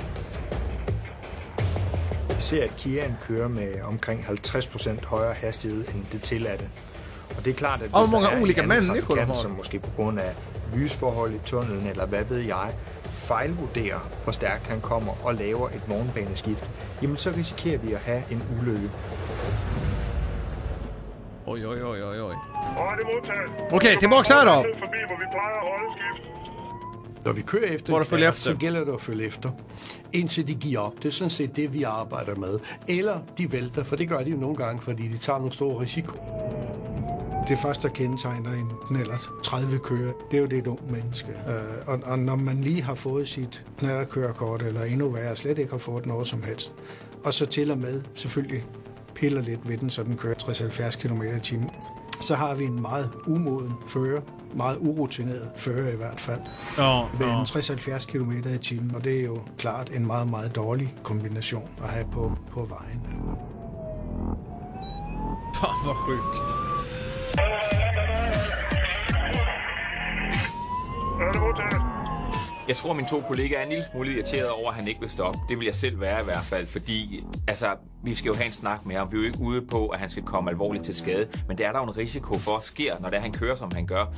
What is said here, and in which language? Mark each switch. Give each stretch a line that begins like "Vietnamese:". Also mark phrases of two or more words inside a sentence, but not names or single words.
Danish: Vi ser, at Kiaen kører med omkring 50% højere hastighed end det tilladte. Og det er klart, at hvis der er en anden trafikant, som måske på grund af lysforhold i tunnelen, eller hvad ved jeg, fejlvurderer, hvor stærkt han kommer og laver et vognbaneskift, jamen så risikerer vi at have en ulykke.
Swedish: Oj. Okej, tillbaks här då.
Danish: Når vi kører efter, så gælder det at følge efter, indtil de giver op. Det er sådan set det, vi arbejder med. Eller de vælter, for det gør de jo nogle gange, fordi de tager nogle store risiko. Det første, der kendetegner en knallert 30 kører, det er jo det et ungt menneske. Og når man lige har fået sit knallertkørekort, eller endnu værre, slet ikke har fået noget som helst, og så til og med selvfølgelig piller lidt ved den, så den kører 60-70 km/t, så har vi en meget umoden fører, meget urutineret fører i hvert fald, ved en 60-70 km/t, og det er jo klart en meget, meget dårlig kombination at have på vejen.
Swedish: Fan, vad sjukt.
Danish: Jeg tror, mine 2 kollegaer er en lille smule irriteret over, at han ikke vil stoppe. Det vil jeg selv være i hvert fald, fordi vi skal jo have en snak med ham. Vi er jo ikke ude på, at han skal komme alvorligt til skade, men det er der jo en risiko for at sker, når det er, han kører, som han gør.